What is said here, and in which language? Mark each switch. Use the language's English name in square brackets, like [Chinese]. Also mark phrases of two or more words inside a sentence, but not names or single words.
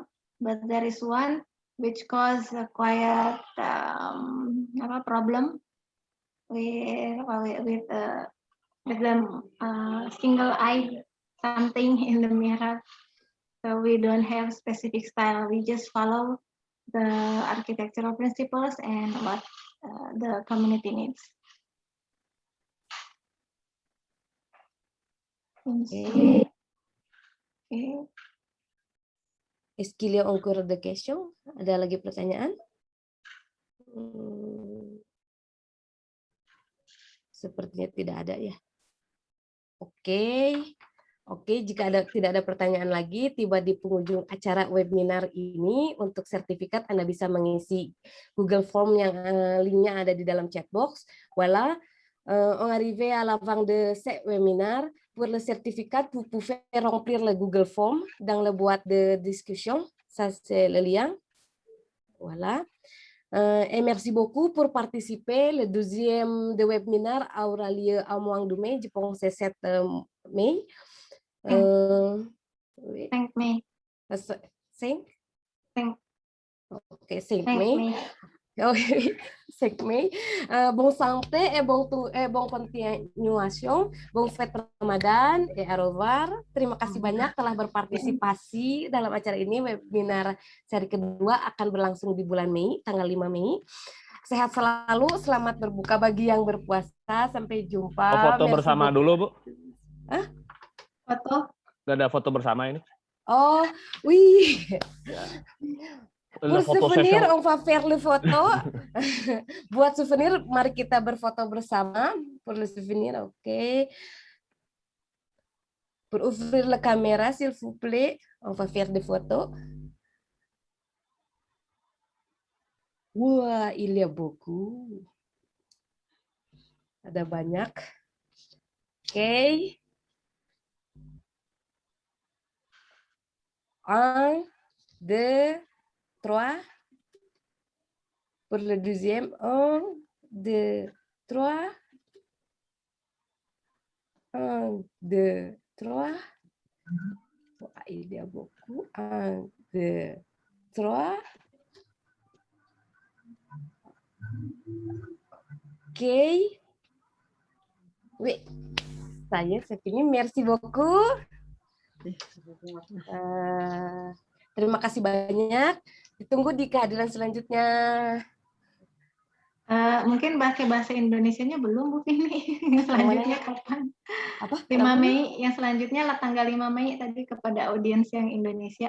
[English] But there is one which caused a quiet problem with the single eye something in the mirror. So we don't have specific style. We just follow the architectural principles and what the community needs. Okay. [French] Est-ce qu'il y a encore des questions? [Indonesian] Ada lagi pertanyaan? Sepertinya tidak ada ya. Oke, jika tidak ada pertanyaan lagi, tiba di penghujung acara webinar ini. Untuk sertifikat Anda bisa mengisi Google Form yang linknya ada di dalam chat box. [French] Voilà, on arrive à la fin de ce webinar. Pour le certificat, vous pouvez remplir le Google Form dans la boîte de discussion. Ça, c'est le lien. Voilà. Et merci beaucoup pour participer. Le deuxième de webinaire aura lieu au mois de mai, je pense c'est 7 mai. 5 mai. 5? 5. Ok, 5 mai. Oui, 5 mai. Bonne santé et bonne continuation. Bonne fête Ramadan et au revoir. [Indonesian] Terima kasih banyak telah berpartisipasi dalam acara ini. Webinar seri kedua akan berlangsung di bulan Mei, tanggal 5 Mei. Sehat selalu, selamat berbuka bagi yang berpuasa. Sampai jumpa. Foto bersama dulu, Bu. Hah? Foto? Nggak ada foto bersama ini? [French] Oh, oui. Pour souvenir, [English] session. [French] on va faire le photo. Buat souvenir, [Indonesian] mari kita berfoto bersama. [French] Pour le souvenir, oke. Pour ouvrir la caméra, s'il vous plaît, on va faire des photos. Wah, il y a beaucoup. [Indonesian] Ada banyak. Oke. 1, 2, 3. [French] Pour le deuxième, 1, 2, 3. 1, 2, 3. Il y a beaucoup. 1, 2, 3. [English] Ok. [French] Oui. [Indonesian] Saya fini. [French] Merci beaucoup. [Indonesian] Terima kasih banyak. Ditunggu di kehadiran selanjutnya. Mungkin pakai bahasa Indonesianya belum Bu Fini. Yang selanjutnya kapan? Apa? 5 Mei, yang selanjutnya tanggal 5 Mei tadi kepada audiens yang Indonesia.